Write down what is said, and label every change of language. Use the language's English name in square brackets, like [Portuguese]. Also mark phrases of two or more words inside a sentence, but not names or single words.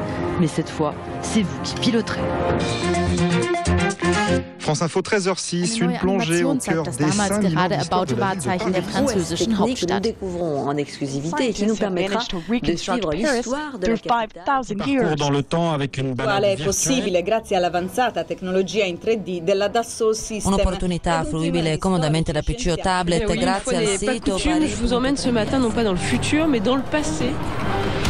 [French] Mais cette fois, c'est vous qui piloterez. France Info 13h06, une plongée au cœur des 5 millions d'histoires de la ville de Paris. Que nous découvrons en exclusivité et qui nous permettra de suivre l'histoire de la capitale. Parcours dans le temps avec une balade virtuelle. [Italian] Grazie all'avanzata tecnologia in 3D della Dassault Systèmes. Un'opportunità fruibile comodamente da PC o tablet grazie al sito. [French] Je vous emmène ce matin non pas dans le futur mais dans le passé.